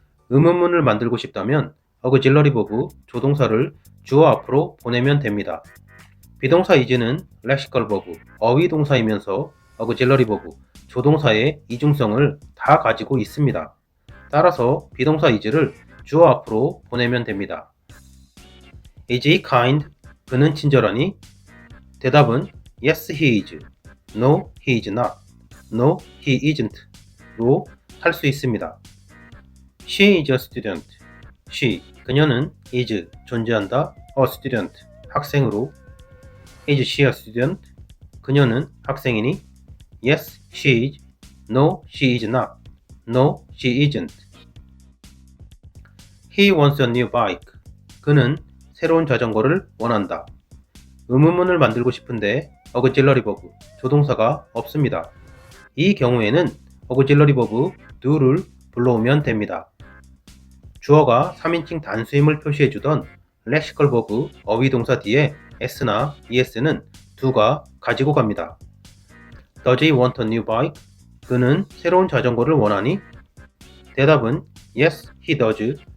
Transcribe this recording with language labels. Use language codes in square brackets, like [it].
[ko] 의문문을 만들고 싶다면 auxiliary verb, 조동사를 주어 앞으로 보내면 됩니다. 비동사 is는 lexical verb, 어휘동사이면서 auxiliary verb, 조동사의 이중성을 다 가지고 있습니다. 따라서 비동사 is를 주어 앞으로 보내면 됩니다. [en] Is he kind? [ko] 그는 친절하니? [en] 대답은 Yes, he is. No, he is not. No, he isn't. 로 할 수 있습니다. She is a student. She, 그녀는 is, 존재한다, a student, 학생으로. Is she a student? [ko] 그녀는 학생이니? [en] Yes, she is. No, she is not. No, she isn't. He wants a new bike. [ko] 그는 새로운 자전거를 원한다. 의문문을 만들고 싶은데 auxiliary verb, 조동사가 없습니다. 이 경우에는 auxiliary verb do를 불러오면 됩니다. 주어가 3인칭 단수임을 표시해주던 lexical verb, 어휘동사 뒤에 s나 es는 do가 가지고 갑니다. [en] Does he want a new bike? [ko] 그는 새로운 자전거를 원하니? [en] 대답은 Yes, he does.